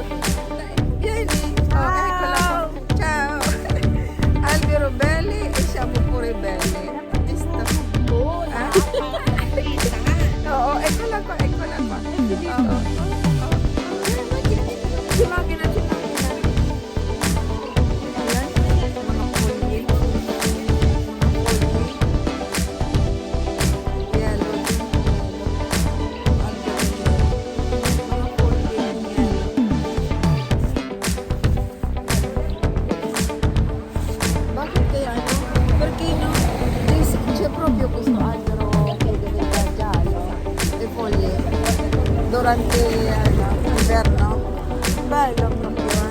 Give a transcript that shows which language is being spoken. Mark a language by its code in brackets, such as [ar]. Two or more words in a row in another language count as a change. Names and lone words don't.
[it] Vieni. Oh, eccola qua. Ciao. Albero belli e siamo pure belli. Visto? Oh, eccola qua. Ci macchina. [tl] Ayan, mga pulgi. Yellow din. Mga pulgi din yellow. Bakit kaya [it] Perché no? C'è proprio questo albero che diventa giallo, le foglie, durante l'inverno. Bello proprio.